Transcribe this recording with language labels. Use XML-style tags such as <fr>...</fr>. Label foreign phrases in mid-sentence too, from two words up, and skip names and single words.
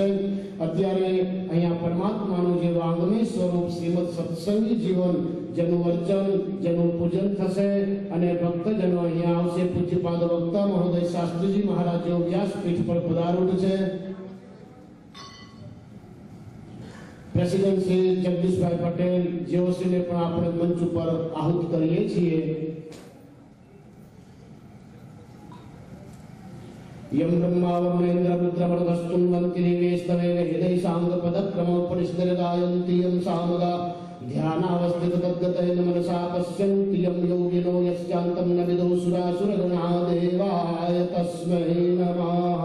<gu>અત્યારે અહીંયા પરમાત્માનું જે વાંગમય સ્વરૂપ શ્રીમદ સત્સંગી જીવન જેનું વર્ચન જેનું પૂજન થશે અને ભક્તજનો અહીંયા આવશે। પૂજ્યપાદ વક્તા મહોદય શાસ્ત્રીજી મહારાજ જેઓ વ્યાસપીઠ પર પધારૂઢ છે। પ્રેસિડેન્ટ શ્રી જગદીશભાઈ પટેલ જેઓશ્રીને પણ આપણે મંચ ઉપર આહુત કરીએ છીએ।</gu> <sa>यम ब्रह्मा वरुणेन्द्र रुद्रमरुतस्तुन्वन्ति देवेस्तवेन हृदय सांग पदक्रमोपनिषदगायन्ति यम सामगा ध्यानावस्थित तद्गतेन मनसा पश्यन्ति यम योगिनो यस्यान्तं न विदो सुरासुरगणा देवाय तस्मै नमः।</sa>